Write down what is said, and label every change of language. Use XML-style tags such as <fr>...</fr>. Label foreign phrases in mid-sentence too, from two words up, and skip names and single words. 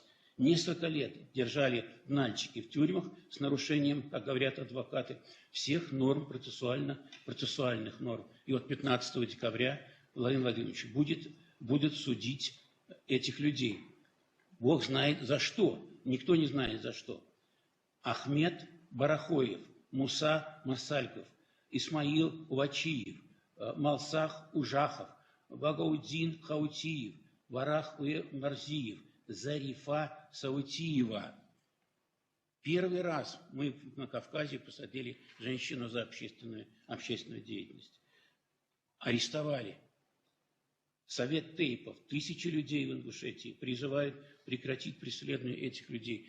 <ru>Несколько лет держали нальчики в тюрьмах с нарушением, как говорят адвокаты, всех норм процессуальных норм. И вот 15 декабря Владимир Владимирович будет судить этих людей. Бог знает за что. Никто не знает за что. Ахмед Барахоев, Муса Масальков, Исмаил Увачиев, Малсах Ужахов, Багаудин Хаутиев, Варах Марзиев, Зарифа Саутиева. Первый раз мы на Кавказе посадили женщину за общественную деятельность. Арестовали. Совет Тейпов, 1000 людей в Ингушетии призывают прекратить преследование этих людей.</ru>